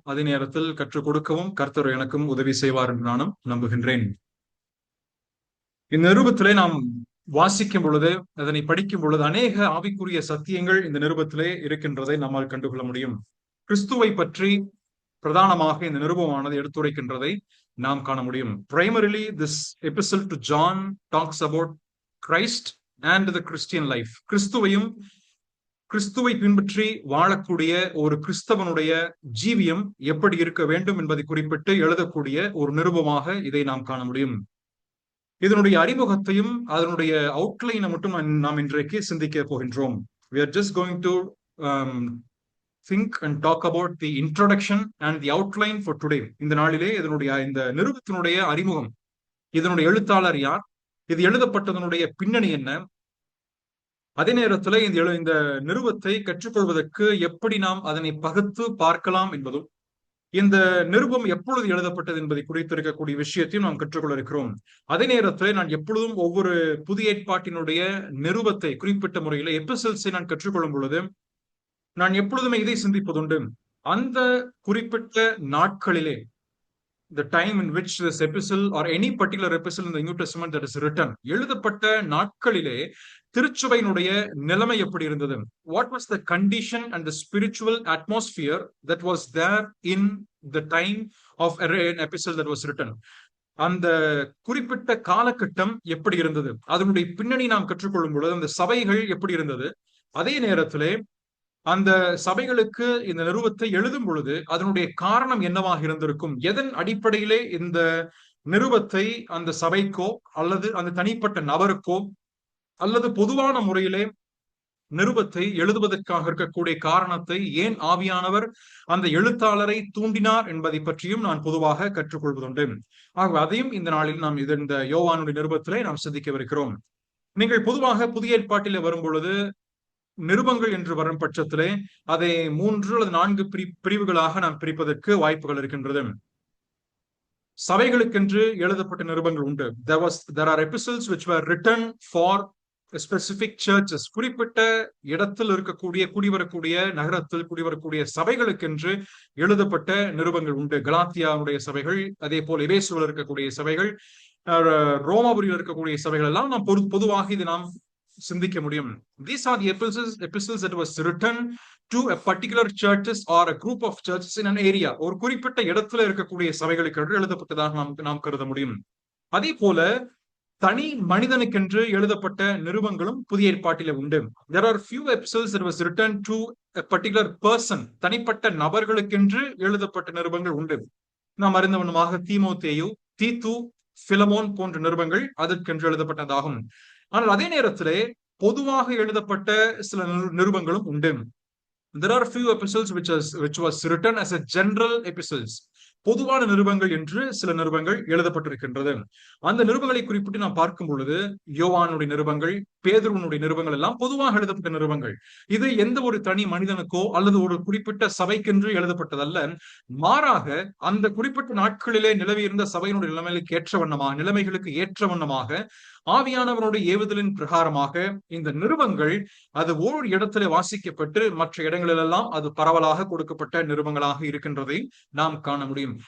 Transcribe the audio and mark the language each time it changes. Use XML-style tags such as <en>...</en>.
<ta>அதே நேரத்தில் கற்றுக் கொடுக்கவும் கர்த்தர் எனக்கும் உதவி செய்வார் என்று நானும் நம்புகின்றேன். இந்த நிருபத்திலே நாம் வாசிக்கும் பொழுது, அதனை படிக்கும் பொழுது அநேக ஆவிக்குரிய சத்தியங்கள் இந்த நிருபத்திலே இருக்கின்றதை நம்மால் கண்டுகொள்ள முடியும். கிறிஸ்துவை பற்றி பிரதானமாக இந்த நிருபமானது எடுத்துரைக்கின்றதை நாம் காண முடியும்.</ta> <en>Primarily, this epistle to John talks about Christ and the Christian life.</en> <ta>கிறிஸ்துவை பின்பற்றி வாழக்கூடிய ஒரு கிறிஸ்தவனுடைய ஜீவியம் எப்படி இருக்க வேண்டும் என்பதை குறிப்பிட்டு எழுதக்கூடிய ஒரு நிருபமாக இதை நாம் காண முடியும். இதனுடைய அறிமுகத்தையும் அதனுடைய அவுட்லைனை மட்டும் நாம் இன்றைக்கு சிந்திக்க போகின்றோம்.</ta> <en>We are just going to think and talk about the introduction and the outline for today.</en> <ta>இந்த நாளிலே இந்த நிருபத்தினுடைய அறிமுகம், இதனுடைய எழுத்தாளர் யார், இது எழுதப்பட்டதனுடைய பின்னணி என்ன, அதே நேரத்தில் இந்த நிருபத்தை கற்றுக்கொள்வதற்கு எப்படி நாம் அதனை பகுத்து பார்க்கலாம் என்பதும், இந்த நிருபம் எப்பொழுது எழுதப்பட்டது என்பதை குறித்து இருக்கக்கூடிய விஷயத்தையும் நாம் கற்றுக்கொள்ள இருக்கிறோம். அதே நேரத்தில் நான் எப்பொழுதும் ஒவ்வொரு புதிய ஏற்பாட்டினுடைய நிருபத்தை குறிப்பிட்ட முறையில் எபிசல்ஸை நான் கற்றுக்கொள்ளும் பொழுது நான் எப்பொழுதுமே இதை சிந்திப்பதுண்டு. அந்த குறிப்பிட்ட நாட்களிலே,</ta> <en>the time in which this epistle or any particular epistle in the New Testament that is written,</en> <ta>எழுதப்பட்ட நாட்களிலே திருச்சபையினுடைய நிலைமை எப்படி இருந்தது?</ta> <en>What was the condition and the spiritual atmosphere that was there in the time of an epistle that was written?</en> <ta>அந்த குறிப்பிட்ட காலகட்டம் எப்படி இருந்தது? அதனுடைய பின்னணி நாம் கற்றுக்கொள்ளும் பொழுது அந்த சபைகள் எப்படி இருந்தது? அதே நேரத்திலே அந்த சபைகளுக்கு இந்த நிருபத்தை எழுதும் பொழுது அதனுடைய காரணம் என்னவாக இருந்திருக்கும்? எதன் அடிப்படையிலே இந்த நிருபத்தை அந்த சபைக்கோ அல்லது அந்த தனிப்பட்ட நபருக்கோ அல்லது பொதுவான முறையிலே நிருபத்தை எழுதுவதற்காக இருக்கக்கூடிய காரணத்தை, ஏன் ஆவியானவர் அந்த எழுத்தாளரை தூண்டினார் என்பதை பற்றியும் நான் பொதுவாக கற்றுக்கொள்வதுண்டு. ஆகவே அதையும் இந்த நாளில் நாம் இந்த யோவானுடைய நிருபத்திலே நாம் சிந்திக்கவிருக்கிறோம். நீங்கள் பொதுவாக புதிய ஏற்பாட்டிலே வரும் பொழுது நிருபங்கள் என்று வரும் பட்சத்திலே அதை 3 அல்லது 4 பிரிவுகளாக நாம் பிரிப்பதற்கு வாய்ப்புகள் இருக்கின்றது. சபைகளுக்கென்று எழுதப்பட்ட நிருபங்கள் உண்டு.</ta> <en>There are epistles which were written for specific churches.</en> <ta>குறிப்பிட்ட இடத்தில் இருக்கக்கூடிய குடிவரக்கூடிய நகரத்தில் குடிவரக்கூடிய சபைகளுக்கென்று எழுதப்பட்ட நிருபங்கள் உண்டு. கலாத்தியாவுடைய சபைகள், அதே போல் எபேசுவில் இருக்கக்கூடிய சபைகள், ரோமாபுரியில் இருக்கக்கூடிய சபைகள் எல்லாம் நாம் பொதுவாக இது நாம் சிந்திக்க முடியும்.</ta> <en>These are the epistles that was written to a particular churches or a group of churches in an area.</en> <ta>ஒரு குறிப்பிட்ட இடத்துல இருக்கக்கூடிய சபைகளுக்கு எழுதப்பட்டதாக நாம் கருத முடியும். அதே போல தனி மனிதனுக்கென்று எழுதப்பட்ட நிருபங்களும் புதிய ஏற்பாட்டிலே உண்டு.</ta> <en>There are few epistles that was written to a particular person.</en> <ta>தனிப்பட்ட நபர்களுக்கென்று எழுதப்பட்ட நிருபங்கள் உண்டு. நாம் அறிந்தவண்ணமாக தீமோத்தேயு, தீத்து, பிலமோன் போன்ற நிருபங்கள் அதற்கென்று எழுதப்பட்டதாகும். ஆனால் அதே நேரத்திலே பொதுவாக எழுதப்பட்ட சில நிருபங்களும் உண்டு.</ta> <en>There are few epistles which was written as a general epistles.</en> <ta>பொதுவான நிருபங்கள் என்று சில நிருபங்கள் எழுதப்பட்டிருக்கின்றது. அந்த நிருபங்களை குறிப்பிட்டு நாம் பார்க்கும் பொழுது யோவானுடைய நிருபங்கள், பேதுருவினுடைய நிருபங்கள் எல்லாம் பொதுவாக எழுதப்பட்ட நிருபங்கள். இது எந்த ஒரு தனி மனிதனுக்கோ அல்லது ஒரு குறிப்பிட்ட சபைக்கென்று எழுதப்பட்டதல்ல. மாறாக அந்த குறிப்பிட்ட நாட்களிலே நிலவியிருந்த சபையினுடைய நிலைமைகளுக்கு ஏற்ற வண்ணமாக ஆவியானவனுடைய ஏவுதலின் பிரகாரமாக இந்த நிருபங்கள் அது ஓர் இடத்திலே வாசிக்கப்பட்டு மற்ற இடங்களிலெல்லாம் அது பரவலாக கொடுக்கப்பட்ட நிருபங்களாக இருக்கின்றதை நாம் காண முடியும்.</ta>